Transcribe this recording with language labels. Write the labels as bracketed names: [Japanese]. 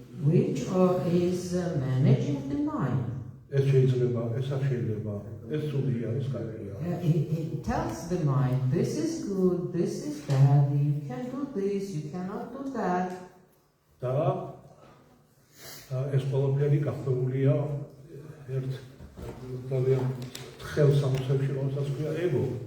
[English] which is managing the mind. [Georgian] ეს შეიძლება, ეს არ შეიძლება, ეს ცუდია, ეს კარგია. [English] It tells the mind, this is good, this is bad, you can do this, you cannot do that. [Georgian] და ეს ყველაფერი გახვეულია ერთ ძალიან თხელ სამოსებში, რომელსაც ქვია ego.